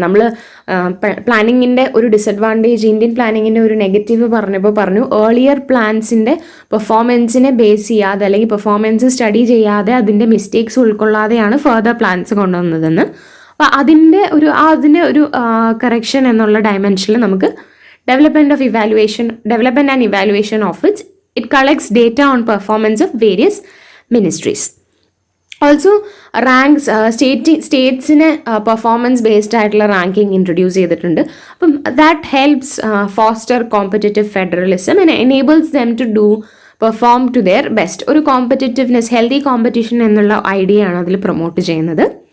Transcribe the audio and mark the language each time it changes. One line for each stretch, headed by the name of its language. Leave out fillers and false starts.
Malayalam: നമ്മൾ പ്ലാനിങ്ങിൻ്റെ ഒരു disadvantage, Indian പ്ലാനിങ്ങിൻ്റെ ഒരു നെഗറ്റീവ് പറഞ്ഞു ഏർലിയർ പ്ലാൻസിൻ്റെ പെർഫോമൻസിനെ ബേസ് ചെയ്യാതെ അല്ലെങ്കിൽ പെർഫോമൻസ് സ്റ്റഡി ചെയ്യാതെ അതിൻ്റെ മിസ്റ്റേക്സ് ഉൾക്കൊള്ളാതെയാണ് ഫർദർ പ്ലാൻസ് കൊണ്ടുവന്നതെന്ന്. അപ്പോൾ അതിൻ്റെ ഒരു കറക്ഷൻ എന്നുള്ള ഡയമെൻഷനിൽ നമുക്ക്
English: development and evaluation of which it collects data on performance of various ministries.
Malayalam: Also ranks സ്റ്റേറ്റ്സിന് performance based ആയിട്ടുള്ള റാങ്കിങ് ഇൻട്രൊഡ്യൂസ് ചെയ്തിട്ടുണ്ട്.
English: അപ്പം that helps foster competitive federalism and enables them to do perform to their best.
Malayalam: ഒരു competitiveness, healthy competition എന്നുള്ള idea ആണ് അതിൽ promote ചെയ്യുന്നത്.